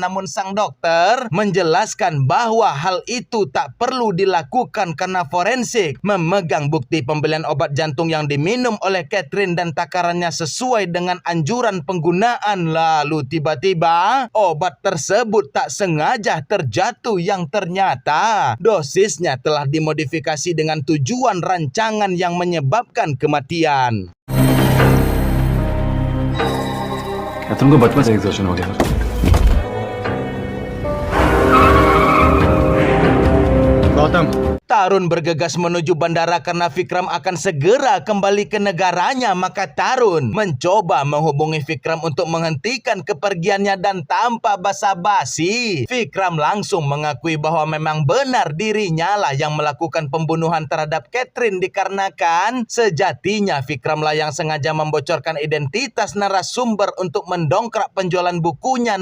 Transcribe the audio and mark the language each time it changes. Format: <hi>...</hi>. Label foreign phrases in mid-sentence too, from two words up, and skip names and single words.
<id>Namun sang dokter menjelaskan bahwa hal itu tak perlu dilakukan karena forensik memegang bukti pembelian obat jantung yang diminum oleh Catherine dan takarannya sesuai dengan anjuran penggunaan. Lalu tiba-tiba obat tersebut tak sengaja terjatuh yang ternyata dosisnya telah dimodifikasi dengan tujuan rancangan yang menyebabkan kematian.</id> <hi>कैथरीन को बचपन से एग्जॉशन हो गया। गौतम</hi> <id>Tarun bergegas menuju bandara karena Vikram akan segera kembali ke negaranya. Maka Tarun mencoba menghubungi Vikram untuk menghentikan kepergiannya, dan tanpa basa-basi Vikram langsung mengakui bahwa memang benar dirinya lah yang melakukan pembunuhan terhadap Catherine, dikarenakan sejatinya Vikram lah yang sengaja membocorkan identitas narasumber untuk mendongkrak penjualan bukunya.</id>